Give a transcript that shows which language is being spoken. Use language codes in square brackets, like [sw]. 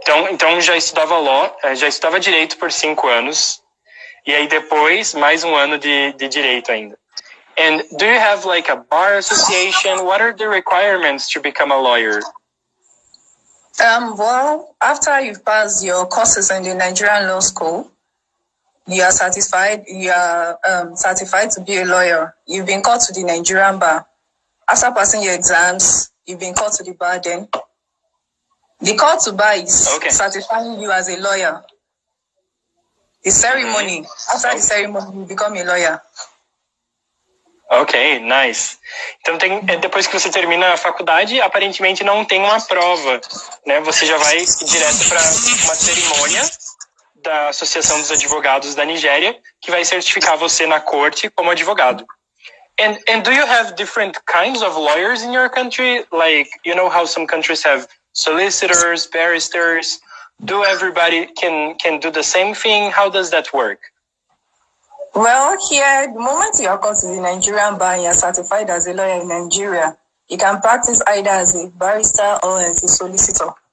[pt] Então já estudava law, já estudava direito por 5 anos, e aí depois mais 1 ano de direito ainda. [en] And do you have like a bar association? What are the requirements to become a lawyer? Well, after you've passed your courses in the Nigerian law school, you are certified to be a lawyer. You've been called to the Nigerian bar. After passing your exams, you've been called to the bar then. The call to bar is certifying you as a lawyer. The ceremony, after the ceremony, you become a lawyer. Ok, nice. [pt] Então, depois que você termina a faculdade, aparentemente não tem uma prova, né? Você já vai direto para uma cerimônia da Associação dos Advogados da Nigéria, que vai certificar você na corte como advogado. [en] And do you have different kinds of lawyers in your country? Like, you know how some countries have solicitors, barristers? Do everybody can do the same thing? How does that work? Well, here, the moment you are called to the Nigerian bar and you are certified as a lawyer in Nigeria, you can practice either as a barrister or as a solicitor.